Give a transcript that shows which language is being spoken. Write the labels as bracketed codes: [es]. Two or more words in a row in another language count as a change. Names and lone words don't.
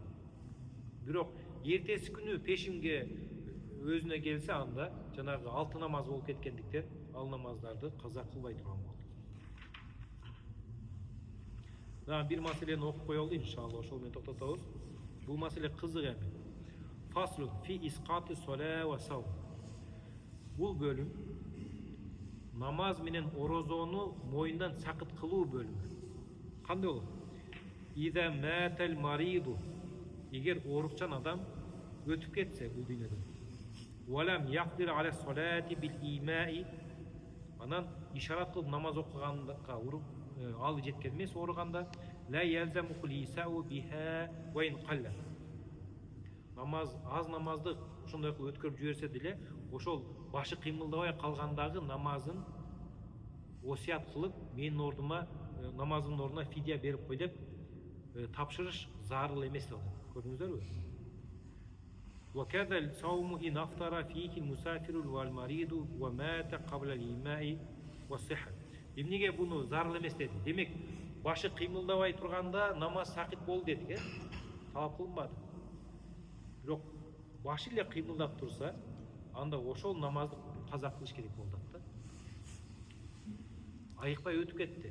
[ky] Бирок эртеси күнү пешимге өзүнө келсе, анда жанагы 6 намаз болуп кеткендиктен ал намаздарды каза кылбай турган болду. Дагы бир маселени окуп коелу иншалла, ошол менен токтотобуз. Бул маселе кызык эми. [ar] فصل في إسقاط الصلاة والصوم. [ky] Бул бөлүм намаз менен орозону моюндан сакыт кылуу бөлүмү. Кандай болот? [ar] إذا مات المريض. [ky] Эгер оорукчан адам өтүп кетсе бул дүйнөдөн. [ar] ولم يقدر على الصلاة بالإيماء. [ky] Анан ишарат кылып намаз окуганга уруп алы жеткен эмес ооруганда [ar] لا يلزمه الإيصاء بها وإن قلت. [ky] Намаз аз намазды ошондой кылып өткөрүп жиберсе деле, ошол башы кыймылдабай калгандагы намазын осият кылып, менин ордума намазымдын ордуна фидия берип кой деп тапшырыш зарыл эмес деп атат. Көрдүңүздөрбү? [ar] وكذا الصوم إن أفطر فيه المسافر والمريض وماتا قبل الإقامة والصحة. [ky] Эмнеге буну зарыл эмес деди? Демек, башы кыймылдабай турганда намаз сакыт болду дедик, талап кылынбады. Бирок башы эле кыймылдап турса, анда ошол намазды каза кылыш керек болду да. Айыкпай өтүп кетти.